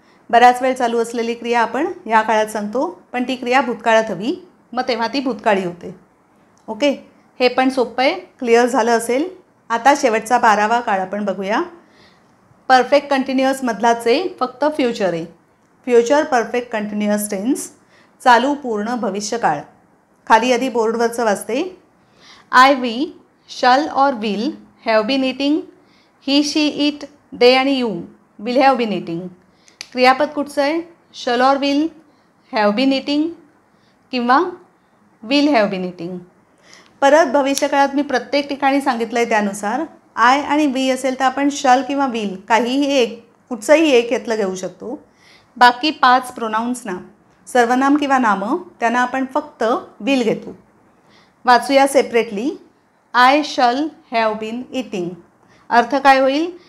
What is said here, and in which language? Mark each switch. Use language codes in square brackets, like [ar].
[mr] बराच वेळ चालू असलेली क्रिया आपण ह्या काळात सांगतो, पण ती क्रिया भूतकाळात हवी, मग तेव्हा ती भूतकाळी होते. ओके. हे पण सोपं आहे, क्लिअर झालं असेल. आता शेवटचा 12वा काळ आपण बघूया. परफेक्ट कंटिन्युअसमधलाचे फक्त फ्युचर आहे. फ्युचर परफेक्ट कंटिन्युअस टेन्स, चालू पूर्ण भविष्यकाळ. खाली आधी बोर्डवरचं वाचते. [en] I we shall or will have been eating. He she it they आणि you will have been eating. [mr] क्रियापद कुठचं आहे? [en] shall or will, have been eating [mr] किंवा [en] Will have been eating. [mr] परत भविष्यकाळात मी प्रत्येक ठिकाणी सांगितलं आहे त्यानुसार आय आणि वी असेल तर आपण शल किंवा विल काहीही एक, कुठचंही एक यातलं घेऊ शकतो. बाकी 5 प्रोनाऊन्सना, सर्वनाम किंवा नामं, त्यांना आपण फक्त विल घेतो. वाचूया separately. [en] I shall have been eating. [mr] अर्थ काय होईल?